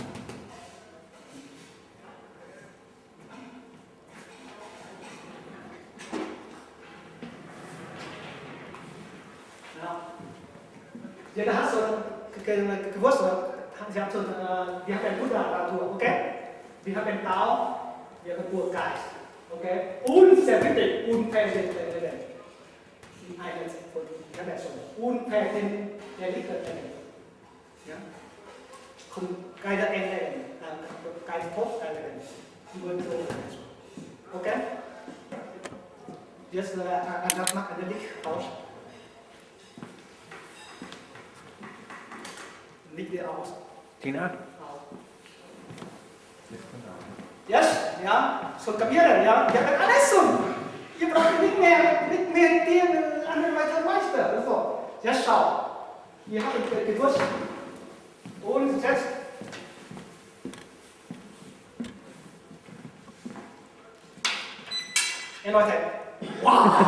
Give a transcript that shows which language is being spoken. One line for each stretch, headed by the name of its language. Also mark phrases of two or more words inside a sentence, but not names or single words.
German: Jeder hat so gewusst, Sie haben so, wir haben Buddha-Natur, okay? Wir haben Tao, wir haben Urgeist, okay? Und sehr wichtig, unverändert. Die eine von der Person. Unverändert. Ja?
Vietnamese: Cái đó em đây cái tốt cái này vừa vừa okay
German: jetzt das macht der Licht aus nicht wieder aus Tina? yes ja so kapieren ja wir haben alles schon ihr braucht nicht mehr den anderen Meister oder so jetzt schau wir haben gewusst und jetzt Leute, wow!